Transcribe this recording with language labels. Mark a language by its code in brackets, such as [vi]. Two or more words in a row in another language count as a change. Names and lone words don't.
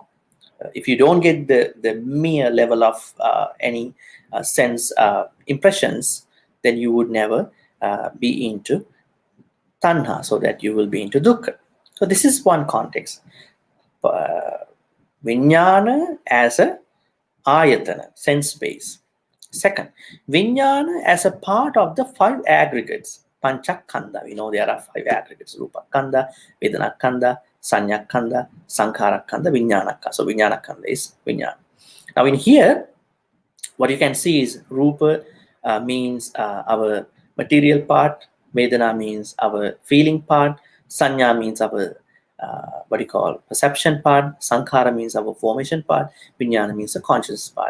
[en] If you don't get the mere level of any sense impressions, then you would never be into tanha, so that you will be into dukkha. So this is one context. Viññāṇa as a ayatana, sense base. Second, viññāṇa as a part of the 5 aggregates, panchakanda. We know there are 5 aggregates: [pi] rupa kanda, vedana kanda, sanya kanda, sankhara kanda, viññāṇa kanda. [en] So viññāṇa kanda is viññāṇa. Now in here, what you can see is rupa means our material part, vedana means our feeling part, sanya means our perception part, sankhara means our formation part, viññāṇa means the conscious part.